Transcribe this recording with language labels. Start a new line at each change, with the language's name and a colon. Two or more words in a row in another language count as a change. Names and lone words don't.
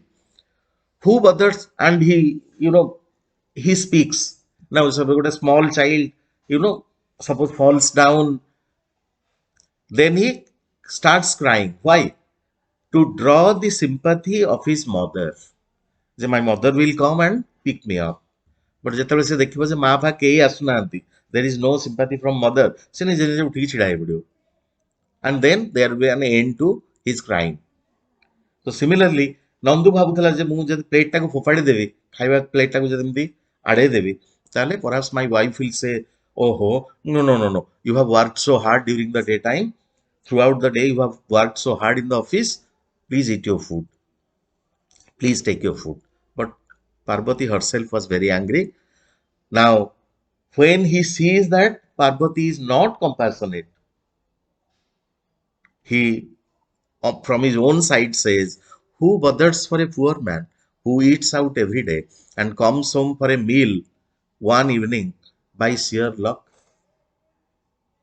English: Who bothers? And he speaks. Now, suppose a small child, suppose falls down, then he starts crying. Why? To draw the sympathy of his mother. That my mother will come and pick me up.
Odia: But ଯେତେବେଳେ ସେ ଦେଖିବ ଯେ ମା ଫା କେହି ଆସୁନାହାନ୍ତି,
English: there is no sympathy from mother,
Odia: ସେ ନିଜେ ନିଜେ ଉଠିକି ଛିଡା ହେଇ ପଡିବ.
English: And then there will be an end to his crying. So similarly,
Odia: ନନ୍ଦୁ ଭାବୁଥିଲା ଯେ ମୁଁ ଯଦି ପ୍ଲେଟ୍ ଟାକୁ ଫୋପାଡ଼ି ଦେବି, ଖାଇବା ପ୍ଲେଟ୍ ଟାକୁ ଯଦି ଏମିତି ଆଡେଇ ଦେବି, ତାହେଲେ
English: perhaps my wife will say, oh no, no, no, no, you have worked so hard during the daytime, throughout the day you have worked so hard in the office, please eat your food, please take your food. But Parvati herself was very angry. Now, when he sees that Parvati is not compassionate, he from his own side says, who bothers for a poor man who eats out every day and comes home for a meal one evening by sheer luck?